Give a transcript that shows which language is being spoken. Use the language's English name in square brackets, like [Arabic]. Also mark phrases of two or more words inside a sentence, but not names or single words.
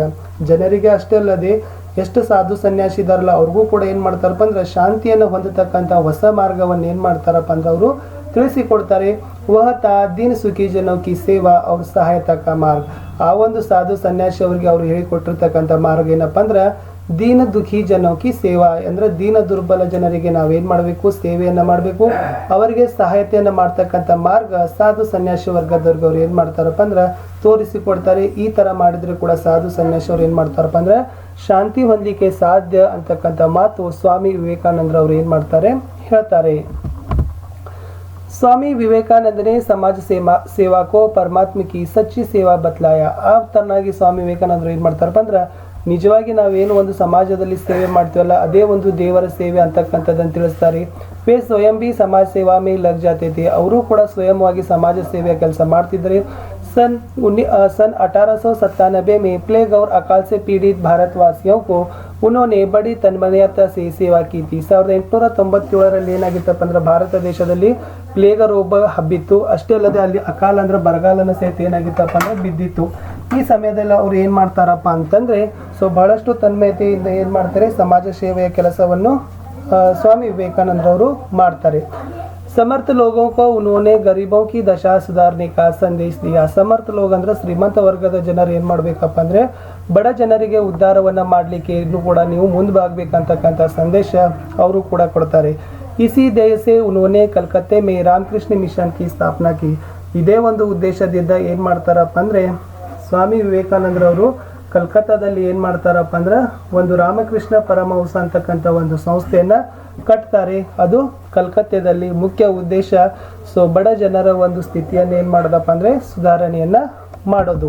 [Kannada] ಜನರಿಗೆ ಅಷ್ಟೇ ಅಲ್ಲದೆ ಎಷ್ಟು ಸಾಧು ಸನ್ಯಾಸಿ ಇದಾರಲ್ಲ ಅವ್ರಿಗೂ ಕೂಡ ಏನು ಮಾಡ್ತಾರಪ್ಪ ಅಂದ್ರೆ ಶಾಂತಿಯನ್ನು ಹೊಂದತಕ್ಕಂಥ ಹೊಸ ಮಾರ್ಗವನ್ನು ಏನು ಮಾಡ್ತಾರಪ್ಪ ಅಂದ್ರೆ ಅವರು ತಿಳಿಸಿಕೊಡ್ತಾರೆ. [Hindi] वह था दीन सुखी जनों की सेवा और सहायता का मार्ग. [Kannada] ಆ ಒಂದು ಸಾಧು ಸನ್ಯಾಸಿ ಅವರಿಗೆ ಅವರು ಹೇಳಿಕೊಟ್ಟಿರ್ತಕ್ಕಂಥ ಮಾರ್ಗ ಏನಪ್ಪ ಅಂದ್ರೆ [Hindi] दीन दुःखी जनोंकी सेवा [Kannada] ಅಂದ್ರೆ ದೀನ ದುರ್ಬಲ ಜನರಿಗೆ ನಾವೇನ್ ಮಾಡಬೇಕು, ಸೇವೆಯನ್ನ ಮಾಡಬೇಕು. ಅವರಿಗೆ ಸಹಾಯತೆಯನ್ನ ಮಾಡ್ತಕ್ಕಂಥ ಮಾರ್ಗ ಸಾಧು ಸನ್ಯಾಸಿ ವರ್ಗದವ್ರಿಗೆ ಅವ್ರು ಏನ್ ಮಾಡ್ತಾರಪ್ಪ ಅಂದ್ರೆ ತೋರಿಸಿಕೊಡ್ತಾರೆ. ಈ ತರ ಮಾಡಿದ್ರೆ ಕೂಡ ಸಾಧು ಸನ್ಯಾಸಿ ಅವ್ರು ಏನ್ ಮಾಡ್ತಾರಪ್ಪ ಅಂದ್ರೆ ಶಾಂತಿ ಹೊಂದಲಿಕ್ಕೆ ಸಾಧ್ಯ ಅಂತಕ್ಕಂಥ ಮಾತು ಸ್ವಾಮಿ ವಿವೇಕಾನಂದರವ್ರು ಏನ್ ಮಾಡ್ತಾರೆ ಹೇಳ್ತಾರೆ. [Hindi] स्वामी विवेकानंद ने समाज सेवा को परमात्मा की सच्ची सेवा बतलाया. [Kannada] ಆ ತರನಾಗಿ ಸ್ವಾಮಿ ವಿವೇಕಾನಂದರು ಏನು ಮಾಡ್ತಾರಪ್ಪ ಅಂದ್ರೆ ನಿಜವಾಗಿ ನಾವೇನು ಒಂದು ಸಮಾಜದಲ್ಲಿ ಸೇವೆ ಮಾಡ್ತೀವಲ್ಲ ಅದೇ ಒಂದು ದೇವರ ಸೇವೆ ಅಂತಕ್ಕಂಥದ್ದನ್ನು ತಿಳಿಸ್ತಾರೆ. [Hindi] वे स्वयं भी समाज सेवा में लग जाते थे. [Kannada] ಅವರು ಕೂಡ ಸ್ವಯಂವಾಗಿ ಸಮಾಜ ಸೇವೆಯ ಕೆಲಸ ಮಾಡ್ತಿದ್ದಾರೆ. [Hindi] सन 1897 में प्लेग और अकाल से पीड़ित भारतवासियों को उन्होंने बड़ी तन्मयता से सेवा की थी. [Kannada] 1897 ಏನಾಗಿತ್ತಪ್ಪ ಅಂದ್ರೆ ಭಾರತ ದೇಶದಲ್ಲಿ ಪ್ಲೇಗ ರೋಗ ಹಬ್ಬಿತ್ತು. ಅಷ್ಟೇ ಅಲ್ಲದೆ ಅಲ್ಲಿ ಅಕಾಲ ಅಂದ್ರೆ ಬರಗಾಲನ ಸಹಿತ ಏನಾಗಿತ್ತಪ್ಪ ಅಂದ್ರೆ ಬಿದ್ದಿತ್ತು. ಈ ಸಮಯದಲ್ಲಿ ಅವ್ರು ಏನ್ ಮಾಡ್ತಾರಪ್ಪ ಅಂತಂದ್ರೆ ಬಹಳಷ್ಟು ತನ್ಮಯತೆಯಿಂದ ಏನ್ ಮಾಡ್ತಾರೆ, ಸಮಾಜ ಸೇವೆಯ ಕೆಲಸವನ್ನು ಸ್ವಾಮಿ ವಿವೇಕಾನಂದರವರು ಮಾಡ್ತಾರೆ. [Hindi] समर्थ लोगों को उन्होंने गरीबों की दशा सुधारने का संदेश दिया. समर्थ लोग [Kannada] ಅಂದ್ರೆ ಶ್ರೀಮಂತ ವರ್ಗದ ಜನರು ಏನ್ ಮಾಡ್ಬೇಕಪ್ಪ ಅಂದ್ರೆ ಬಡ ಜನರಿಗೆ ಉದ್ಧಾರವನ್ನ ಮಾಡ್ಲಿಕ್ಕೆ ಇನ್ನು ಕೂಡ ನೀವು ಮುಂದಾಗಬೇಕಂತಕ್ಕಂಥ ಸಂದೇಶ ಅವರು ಕೂಡ ಕೊಡ್ತಾರೆ. [Hindi] इसी ध्येय से उन्होंने कलकत्ते में रामकृष्ण मिशन की स्थापना की. [Kannada] ಇದೇ ಒಂದು ಉದ್ದೇಶದಿಂದ ಏನ್ ಮಾಡ್ತಾರಪ್ಪ ಅಂದ್ರೆ ಸ್ವಾಮಿ ವಿವೇಕಾನಂದರವರು ಕಲ್ಕತ್ತಾದಲ್ಲಿ ಏನ್ ಮಾಡ್ತಾರಪ್ಪ ಅಂದ್ರೆ ಒಂದು ರಾಮಕೃಷ್ಣ ಪರಮಹಂಸ ಅಂತಕ್ಕಂಥ ಒಂದು ಸಂಸ್ಥೆಯನ್ನ ಕಟ್ತಾರೆ. ಅದು ಕಲ್ಕತ್ತಾದಲ್ಲಿ ಮುಖ್ಯ ಉದ್ದೇಶ ಬಡ ಜನರ ಒಂದು ಸ್ಥಿತಿಯನ್ನು ಏನ್ ಮಾಡೋದಪ್ಪ ಅಂದ್ರೆ ಸುಧಾರಣೆಯನ್ನ ಮಾಡೋದು.